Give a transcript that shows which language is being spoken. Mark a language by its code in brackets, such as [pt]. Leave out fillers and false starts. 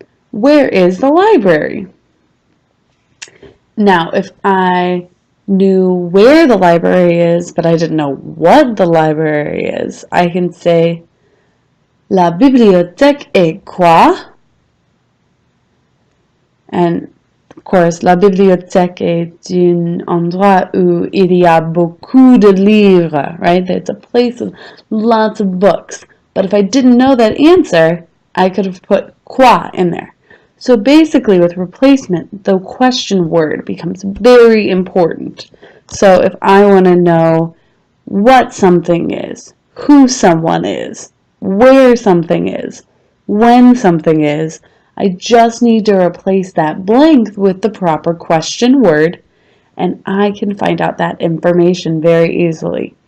[en] Where is the library? Now, if I knew where the library is, but I didn't know what the library is, I can say, [fr] La bibliothèque est quoi? [en] And of course, [fr] la bibliothèque est un endroit où il y a beaucoup de livres, [en] right? It's a place with lots of books. But if I didn't know that answer, I could have put quoi in there. So basically, with replacement, the question word becomes very important. So if I want to know what something is, who someone is, where something is, when something is, I just need to replace that blank with the proper question word, and I can find out that information very easily.